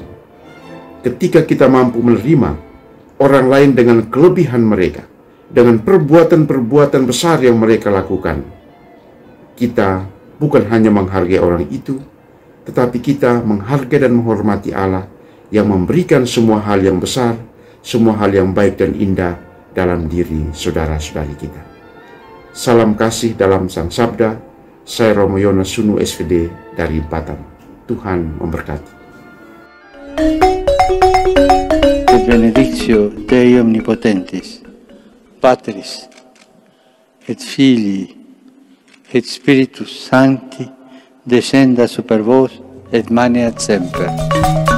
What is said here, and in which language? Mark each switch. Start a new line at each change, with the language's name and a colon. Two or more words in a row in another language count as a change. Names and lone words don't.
Indonesian: Ketika kita mampu menerima orang lain dengan kelebihan mereka, dengan perbuatan-perbuatan besar yang mereka lakukan, kita bukan hanya menghargai orang itu, tetapi kita menghargai dan menghormati Allah yang memberikan semua hal yang besar, semua hal yang baik dan indah dalam diri saudara-saudari kita. Salam kasih dalam Sang Sabda. Saya Romo Yonas Sunu SVD dari Batam. Tuhan memberkati.
Latin: Benedictio Dei Omnipotentis, Patris et Filii et Spiritus Sancti, descenda super vos et maneat semper.